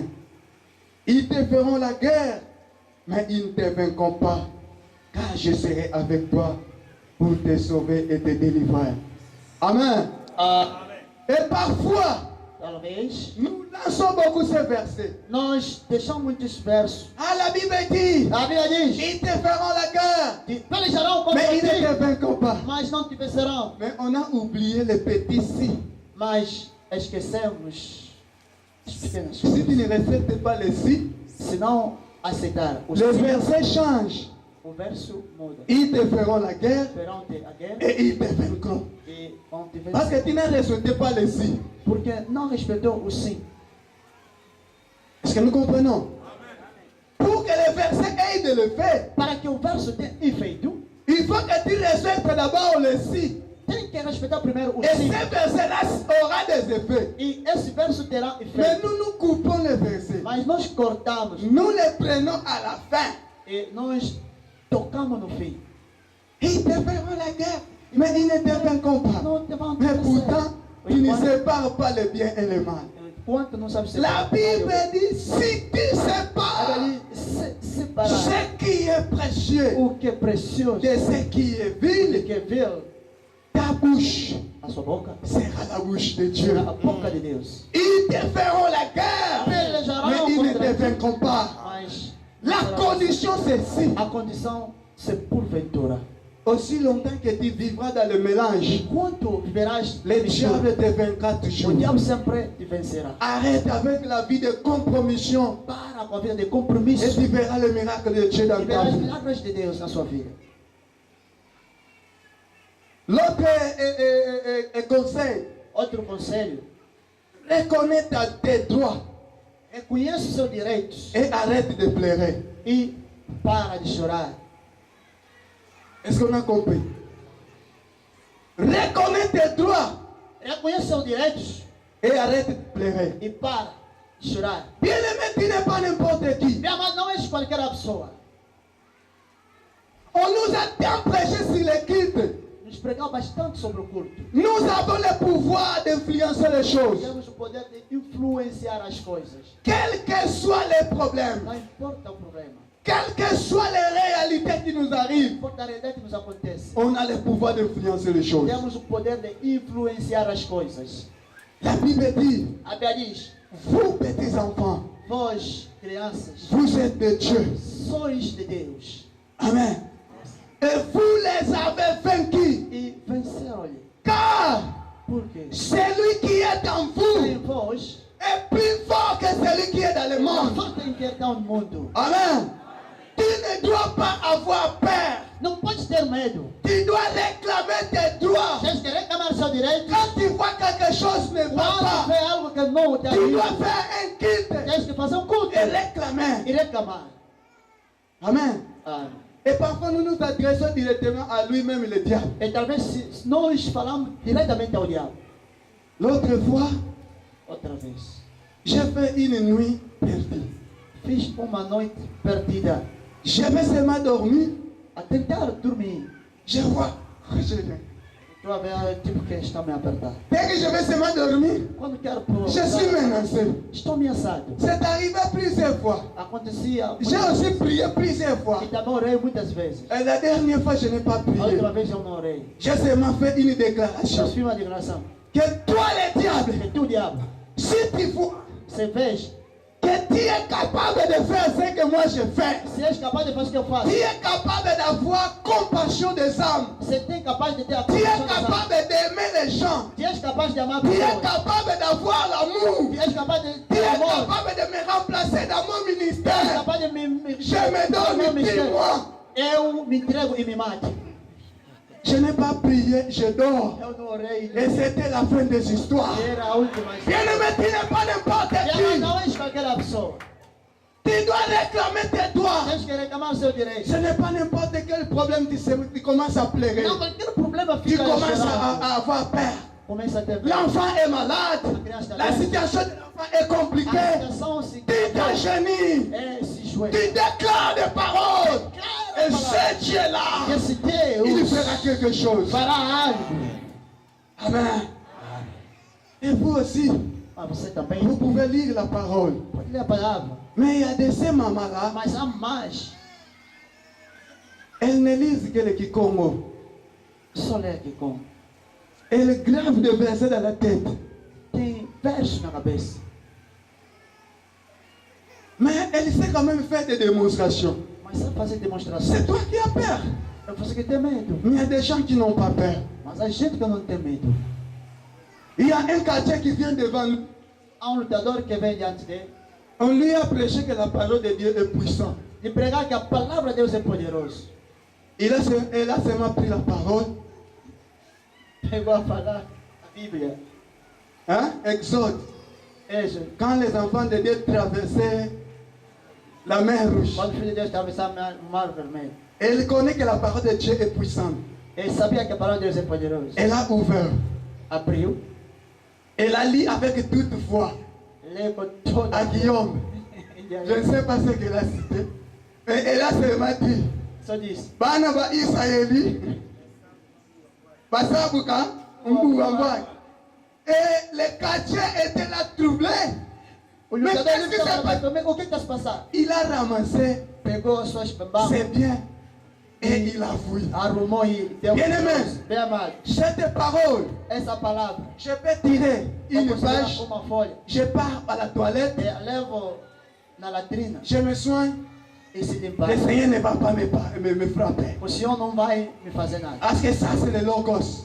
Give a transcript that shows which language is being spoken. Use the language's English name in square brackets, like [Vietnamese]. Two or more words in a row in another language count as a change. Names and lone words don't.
[French] Ils te feront la guerre, mais ils ne te vaincront pas, car je serai avec toi pour te sauver et te délivrer. Amen. Et parfois, [Portuguese] Talvez [French] nous lançons beaucoup ces versets. [Portuguese] nós deixamos muitos versos. [French] Ah, la Bible dit, [Portuguese] A Bíblia diz: [French] ils te feront la guerre, [Portuguese] pelejarão contra [French] mais ils ne te [Portuguese] ti, [French] vaincront pas. [Portuguese] mas não te vencerão. [French] Mais on a oublié les petits si. [Portuguese] Mas esquecemos as pequenas [French] Si [Portuguese] coisas. [French] tu ne respectes pas les si, [Portuguese] Se não aceitar os [French] le [Portuguese] sim, [French] verset change. [Portuguese] o verso muda. [French] Ils te feront la guerre [Portuguese] Ferão-te a guerra [French] et ils te vaincront. [Portuguese] e vão te [French] Parce [Portuguese] vencer. [French] que tu n'as respecté pas les si. [Portuguese] Porque não respeitou o sim. [French] Est-ce que nous comprenons? Pour que le verset ait de l'effet, [Portuguese] Para que o verso tenha efeito, [French] il faut que tu respectes d'abord le si. [Portuguese] tem que respeitar primeiro o [French] Et [Portuguese] sim. [French] ce verset-là aura des effets. [Portuguese] E esse verso terá [French] Mais [Portuguese] efeito. [French] nous nous coupons le verset. [Portuguese] Mas nós cortamos [French] Nous le prenons à la fin. [Portuguese] e nós tocamos no fim. [French] Ils te feront la guerre, mais ils ne te vaincront pas. [Portuguese] Não te vão te [French] Mais [Portuguese] vencer. [French] pourtant, tu ne sépares pas le bien et le mal. [Portuguese] Enquanto não sabe [French] La Bible dit, si tu sépares [Portuguese] separar [French] ce qui est précieux [Portuguese] o que é precioso [French] de ce qui est [Portuguese] e [French] vil, [Portuguese] que é vil, [French] ta bouche [Portuguese] a sua boca [French] sera la bouche de Dieu. [Portuguese] será a boca de Deus. [French] Ils te feront la guerre, mais ils ne te vaincront pas. [Portuguese] Mas [French] La condition c'est si. [Portuguese] a condição c'est porventura. [French] Aussi longtemps que tu vivras dans le mélange, [Portuguese] Enquanto viverás [French] le diable te vaincra [Portuguese] o [French] toujours. [Portuguese] diabo sempre te vencerá. [French] Arrête avec la vie de compromission [Portuguese] Para com a vida de [French] et [Portuguese] compromisso [French] tu verras le miracle de Dieu dans [Portuguese] e [French] ta [Portuguese] verás [French] vie. [Portuguese] milagres de Deus na sua vida. [French] L'autre conseil, [Portuguese] Outro conselho: [French] reconnais tes droits [Portuguese] reconheça os seus direitos [French] et arrête de pleurer. [Portuguese] e para de chorar. [French] Est-ce qu'on a compris? Reconnais tes droits [Portuguese] Reconheça os seus direitos [French] et arrête de pleurer. [Portuguese] e para de chorar. [French] Bien-aimé, tu n'es pas n'importe qui. [Portuguese] Meu amado, não és qualquer pessoa. [French] On nous a tant prêché sur les cultes. [Portuguese] Nos pregamos bastante sobre o culto. [French] Nous avons le pouvoir d'influencer les choses. [Portuguese] Temos o poder de influenciar as coisas. [French] Quels que soient les problèmes, [Portuguese] Não importa o problema. [French] quelles que soient les réalités qui nous [Portuguese] Não [French] arrivent, [Portuguese] importa a realidade que nos acontece. [French] on a le pouvoir d'influencer les choses. [Portuguese] Temos o poder de influenciar as coisas. [French] La Bible dit, [Portuguese] A Bíblia diz: [French] vous petits enfants, [Portuguese] vós, crianças, [French] vous êtes de Dieu. [Portuguese] sois de Deus. [French] Amen. Et vous les avez vaincus. [Portuguese] E venceram-lhe. [French] Car [Portuguese] Porque [French] celui qui est en [Portuguese] em [French] vous [Portuguese] vós [French] est plus fort que celui qui est dans le [Portuguese] a [French] monde. [Portuguese] força em que está no mundo. [French] Amen. Tu ne dois pas avoir peur. [Portuguese] Não podes ter medo. [French] Tu dois réclamer tes droits. [Portuguese] Tens que reclamar seu direito. [French] Quand tu vois quelque chose ne va [Portuguese] Quando [French] pas, [Portuguese] vê algo que não te [French] tu [Portuguese] agrada, [French] dois faire un culte [Portuguese] tens que fazer culto [French] et réclamer. [Portuguese] e reclamar. [French] Amen. [Portuguese] Amém. [French] Et parfois nous nous adressons directement à lui-même, le diable. [Portuguese] E talvez se nós falamos diretamente ao diabo. [French] L'autre fois, [Portuguese] Outra vez. [French] j'ai fait une nuit perdue. [Portuguese] Fiz uma noite perdida. [French] J'avais seulement dormi. [Portuguese] A tentar dormir. [French] Je vois. [Portuguese] Estou a ver tipo que está me a apertar. [French] Dès que je vais seulement dormir, [Portuguese] Quando quero [French] je suis menacé. [Portuguese] estou ameaçado. [French] C'est arrivé plusieurs fois. [Portuguese] Acontecia. [French] J'ai aussi prié plusieurs fois. [Portuguese] E também orei muitas vezes. [French] Et la dernière fois, je n'ai pas [Portuguese] A [French] prié. [Portuguese] outra vez eu não orei. [French] J'ai seulement fait une [Portuguese] Eu [French] déclaration. [Portuguese] fiz uma declaração. [French] Que toi, le diable, [Portuguese] Que tu, diabo, [French] si tu vois [Portuguese] se vês, [French] que tu es capable de faire ce que moi je fais, [Portuguese] se és capaz de fazer o que eu faço, [French] tu es capable d'avoir compassion des âmes, [Portuguese] se tem capaz de ter a [French] tu es [Portuguese] compaixão das almas, [French] capable d'aimer les gens, [Portuguese] se és capaz de amar [French] tu es [Portuguese] pessoas, [French] capable d'avoir l'amour, [Portuguese] se és capaz de [French] tu [Portuguese] ter [French] es [Portuguese] amor, [French] capable de me remplacer dans mon [Portuguese] se és [French] ministère. [Portuguese] capaz de me [French] Je me donne, dis-moi. [Portuguese] eu me entrego e me mate. [French] Je n'ai pas prié, je dors. [Portuguese] Eu não orei. [French] Et c'était la fin des histoires. [Portuguese] Era a última. [French] Bien-aimé, tu n'es pas n'importe [Portuguese] Diabo, [French] qui. [Portuguese] não és qualquer pessoa. [French] Tu dois réclamer tes droits. [Portuguese] Tens que reclamar o seu direito. [French] Ce n'est pas n'importe quel problème, tu commences à pleurer. [Portuguese] Não, qualquer problema [French] Tu [Portuguese] fica [French] commences [Portuguese] chorando. [French] à avoir peur. [Portuguese] Começa a ter [French] L'enfant est malade. La situation de l'enfant est [Portuguese] A [French] compliquée. [Portuguese] situação se [French] Tu t'agenouilles. [Portuguese] é se joelha. [French] Tu déclares des paroles. Et ce Dieu-là, [Portuguese] Esse [French] il [Portuguese] Deus [French] fera quelque chose. [Portuguese] fará algo. [French] Amen. Et vous aussi, [Portuguese] Ah, você também. [French] vous pouvez lire la parole. [Portuguese] Pode ler a palavra. [French] Mais il y a de ces mamans-là, [Portuguese] Mas há mais. [French] elles ne lisent que le Kikongo. [Portuguese] Só ler aqui com. [French] Elles gravent des versets dans la tête. [Portuguese] Tem verso na cabeça. [French] Mais elles savent quand même faire des démonstrations. [Portuguese] Mas sabe fazer demonstração. [French] C'est toi qui as peur. [Portuguese] É você que tem medo. [French] Mais il y a des gens qui n'ont pas peur. [Portuguese] Mas a gente que não tem medo. [French] Il y a un quartier qui vient devant nous. [Portuguese] Há lutador que vem diante dele. [French] On lui a prêché que la parole de Dieu est puissante. [Portuguese] De pregar que a palavra de Deus é poderosa. [French] Elle a seulement pris la parole. [Portuguese] Pegou a falar a Bíblia. [French] Hein? Exode. [Portuguese] Veja. [French] Quand les enfants de Dieu traversaient la mer rouge, [Portuguese] Quando o Filho de Deus atravessava o mar vermelho. [French] elle connaît que la parole de Dieu est puissante. [Portuguese] Ele sabia que a palavra de Deus é poderosa. [French] Elle a ouvert. [Portuguese] Abriu. [French] Elle a lu avec toute foi [Portuguese] Leu com toda [French] à Guillaume. Je ne sais pas ce qu'elle a cité. Mais elle a seulement dit, [Portuguese] Só disse. [Kongo] Bana ba Israéli, Basabuka, Mbouamba. [French] Et le quartier était là troublé. [Portuguese] O [French] Mais [Portuguese] lutador [French] qu'est-ce qui s'est [Portuguese] estava [French] passé? [Portuguese] também. O que está se passando? [French] Il a ramassé [Portuguese] Pegou as suas bambas. [French] ses biens et il a fouillé. [Portuguese] Arrumou e deu. [French] Bien aimé. [Portuguese] Bem amado. [French] Cette parole, [Portuguese] Essa palavra. [French] je peux tirer une [Portuguese] Vamos [French] page, [Portuguese] pegar uma folha. [French] je pars à la toilette, [Portuguese] E levo na latrina. [French] je me soigne, [Portuguese] E se limpar. [French] le Seigneur ne va pas me frapper. [Portuguese] O Senhor não vai me fazer nada. [French] Parce que ça, c'est le logos.